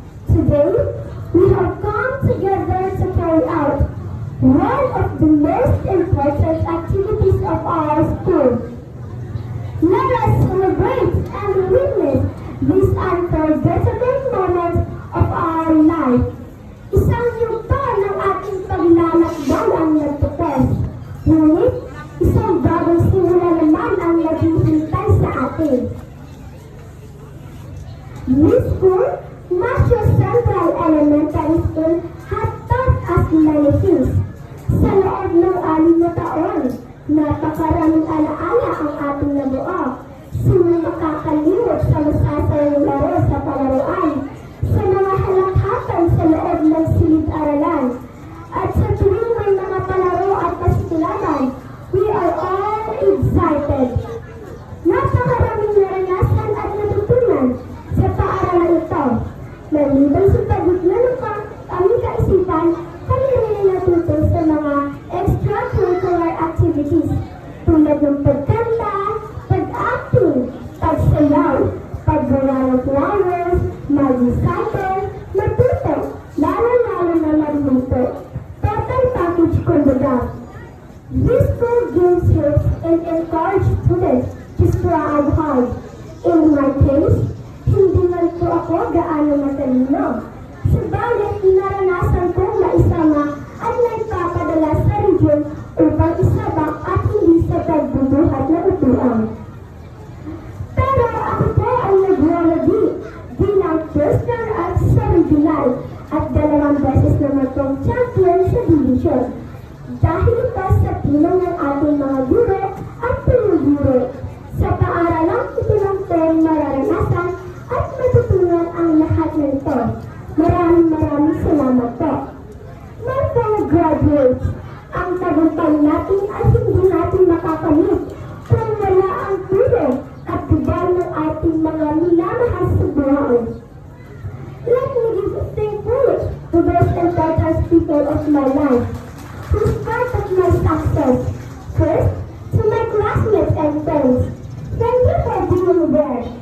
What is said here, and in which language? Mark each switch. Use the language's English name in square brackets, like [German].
[English] Today, we have come together to carry out one of the most important activities of our school. Let us celebrate and witness these unforgettable moments of our life. [Filipino] Isang yugto ng ating paglalakbay ang nagtutest. Ngunit, isang bagong simula naman ang naghihintay sa atin. [English] This school, Masyo Central Elementary School, has taught us many things. [Filipino] Sa loob ng 6 na taon, napakaraming alaala ang ating nabuo. Sino makakalimot sa masasayang laro sa palaruan, sa mga halakhatan sa loob ng silid-aralan, at sa tuwing may mga palaro at pasiklaban, [English] we are all excited. [Filipino] Napakaraming naranasan at natutunan sa paaralan ito. Maliban sa pagitna ng aming kaisipan, kami rin natuto sa mga extracurricular activities tulad ng pagkanta, pag-acting, pagsayaw, paggawa ng flowers, mag-recycle, matuto, lalo-lalo na magluto. Total package kumbaga. [English] This school gives tips and encourage students to strive hard. In my case, [Filipino] hindi man po ako gaano matalino. Subalit, naranasan kong maisama at nagpapadala sa region upang isabak at hindi sa pagbubuhat na upuan. Pero ako po ay nag-worthy bilang first runner-up sa regional at 2 beses naman pong champion sa division. Dahil ito sa tulong ng ating mga guro at pinuguro. Sa paaralang ito lang po mararanasan at matutunan ang lahat ng ito. Maraming salamat po. [English] My fellow graduates, [Filipino] ang tagumpay natin ay hindi natin makakamit kung wala ang tulong at gabay ng ating mga minamahal sa buhay. [English] Let me give a thankfulness to those important people of my life who's part of my success. First, to my classmates and friends. Thank you for being there.